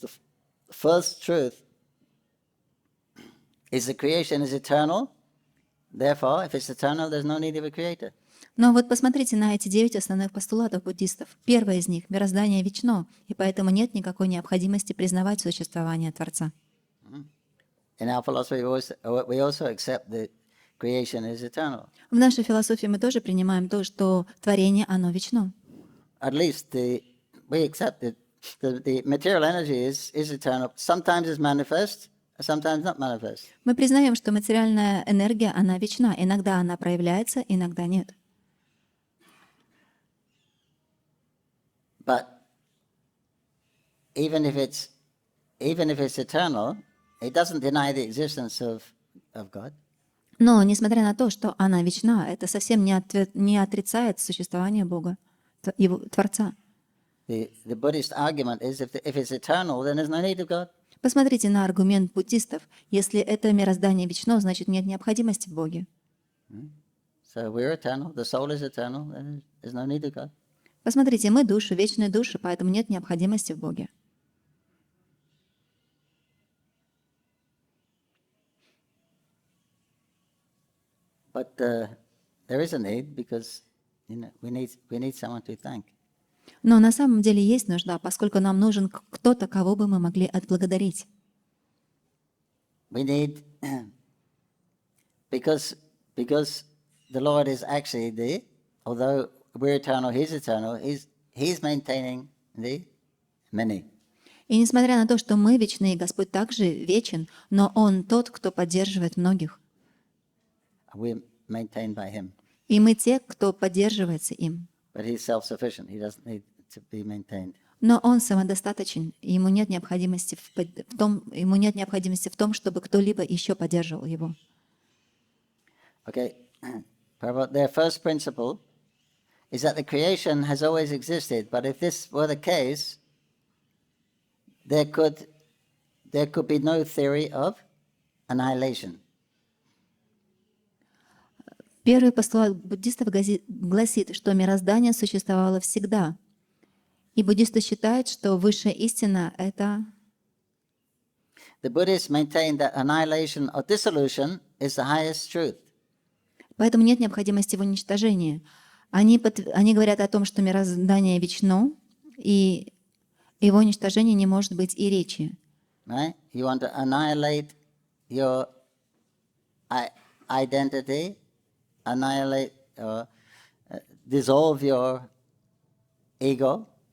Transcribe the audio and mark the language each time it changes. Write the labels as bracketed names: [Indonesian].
[English] The first truth is the creation is eternal. Therefore, if it's eternal, there's no need of a creator. [Russian] Но вот посмотрите на эти 9 основных постулатов буддистов. Первое из них — мироздание вечно, и поэтому нет никакой необходимости признавать существование Творца. [English] In our philosophy, we also accept that creation is eternal. [Russian] В нашей философии мы тоже принимаем то, что творение, оно вечно. [English] At least we accept that the material energy is eternal. Sometimes it's manifest, sometimes not manifest. [Russian] Мы признаем, что материальная энергия, она вечна. Иногда она проявляется, иногда нет. [English] But even if it's eternal, it doesn't deny the existence of God. [Russian] Но, несмотря на то, что она вечна, это совсем не отрицает существование Бога, Его Творца. [English] The Buddhist argument is if it's eternal, then there's no need of God. [Russian] Посмотрите на аргумент буддистов. Если это мироздание вечно, значит нет необходимости в Боге. [English] So we're eternal, the soul is eternal, then there's no need of God. [Russian] Посмотрите, мы души, вечные души, поэтому нет необходимости в Боге. [English] But there is a need because we need someone to thank. [Russian] Но на самом деле есть нужда, поскольку нам нужен кто-то, кого бы мы могли отблагодарить. [English] We need because the Lord is actually although we're eternal, He's eternal. He's maintaining the many. [Russian] И несмотря на то, что мы вечны, и Господь также вечен, но Он тот, кто поддерживает многих. [English] We're maintained by Him. [Russian] И мы те, кто поддерживается им. [English] But He's self-sufficient. He doesn't need to be maintained. [Russian] Но он самодостаточен, и ему нет необходимости в том, чтобы кто-либо еще поддерживал его. [English] Okay, Prabhu, their first principle is that the creation has always existed, but if this were the case, there could be no theory of annihilation. [Russian] Первый постулат буддистов гласит, что мироздание существовало всегда. И буддисты считают, что высшая истина — это... [English] The Buddhists maintain that annihilation or dissolution is the highest truth. [Russian] Поэтому нет необходимости в уничтожении. Они говорят о том, что мироздание вечно, и его уничтожение не может быть и речи. [English] Right? You want to annihilate your identity, annihilate or dissolve your ego.